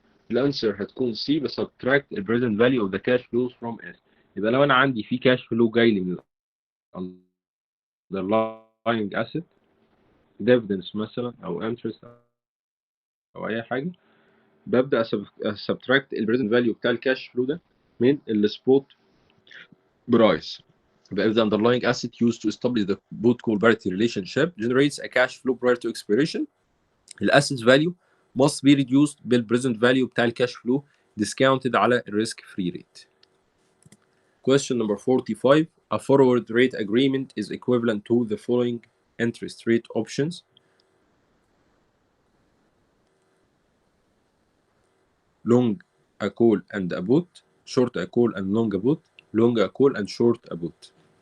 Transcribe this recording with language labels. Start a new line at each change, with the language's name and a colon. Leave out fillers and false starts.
Arabic: الانسر هتكون C بس
English: subtract the present value of the cash flows from S.
Arabic: يبقى لو انا عندي في cash flow جاي لي من underlying asset dividends مثلا او interest او اي حاجه، ببدا subtract ال present value بتاع الكاش فلو ده من السبوت برايس.
English: يبقى if the underlying asset used to establish the put call parity relationship generates a cash flow prior to expiration, the asset's value must be reduced بال present value
Arabic: بتاع الكاش فلو
English: discounted على ال risk free rate. Question number 45. A forward rate agreement is equivalent to the following interest rate options: long a call and a put, short a call and long a put, long a call and short a put.